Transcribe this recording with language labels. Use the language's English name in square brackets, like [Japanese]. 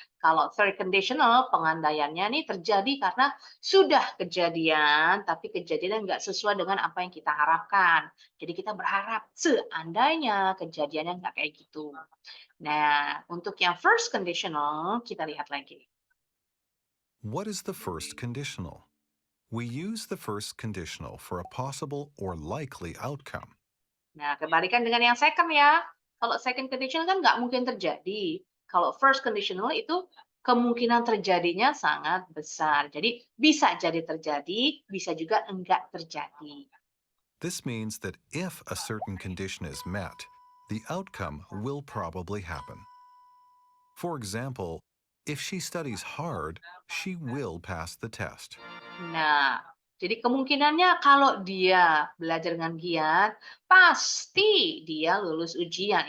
[Indonesian] Kalau third conditional, pengandaiannya nih terjadi karena sudah kejadian, tapi kejadiannya nggak sesuai dengan apa yang kita harapkan. Jadi kita berharap seandainya kejadiannya nggak kayak gitu. Nah, untuk yang first conditional, kita lihat lagi. [English] What is the first conditional? We use the first conditional for a possible or likely outcome. [Indonesian] Nah, kebalikan dengan yang second ya. Kalau second conditional kan nggak mungkin terjadi. Kalau first conditional itu kemungkinan terjadinya sangat besar. Jadi bisa jadi terjadi, bisa juga enggak terjadi. [English] This means that if a certain condition is met, the outcome will probably happen. For example, if she studies hard, she will pass the test. [Indonesian] Nah, jadi kemungkinannya kalau dia belajar dengan giat, pasti dia lulus ujian.